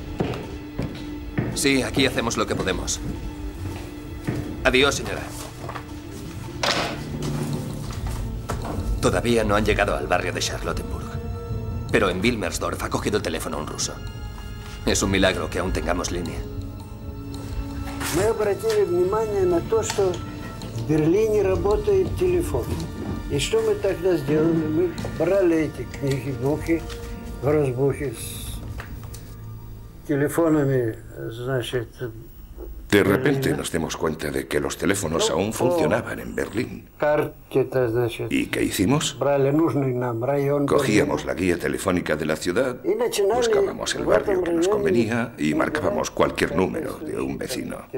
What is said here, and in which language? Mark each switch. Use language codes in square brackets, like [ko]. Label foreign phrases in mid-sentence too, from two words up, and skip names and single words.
[es] Sí, aquí hacemos lo que podemos. Adiós, señora. Todavía no han llegado al barrio de Charlottenburg. Pero en Wilmersdorf ha cogido el teléfono un ruso. Es un milagro que aún tengamos línea. [ru] Мы обратили внимание на то, что в Берлине работает телефон. И что мы тогда сделали? Мы брали эти книги, в разбухе с телефонами, значит... [es] De repente nos dimos cuenta de que los teléfonos aún funcionaban en Berlín. ¿Y qué hicimos? Cogíamos la guía telefónica de la ciudad, buscábamos el barrio que nos convenía y marcábamos cualquier número de un vecino.